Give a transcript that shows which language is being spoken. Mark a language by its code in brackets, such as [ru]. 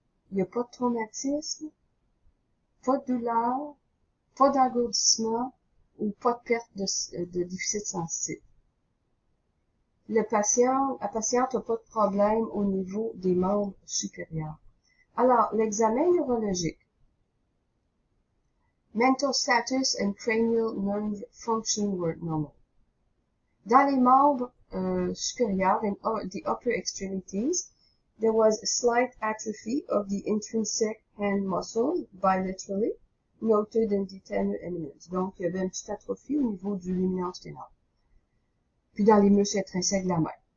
[fr] Il n'y a pas de traumatisme, pas de douleur, pas d'engourdissement ou pas de perte de déficit sensitif. La patiente n'a pas de problème au niveau des membres supérieurs. Alors, l'examen neurologique. [en] Mental status and cranial nerve function were normal. [fr] Dans les membres supérieurs, [en] in the upper extremities, there was a slight atrophy of the intrinsic hand muscle bilaterally, noted in the tenor eminence. [fr] Donc, il y avait une petite atrophie au niveau du luminance ténor. Puis dans les muscles intrinsèques de la main.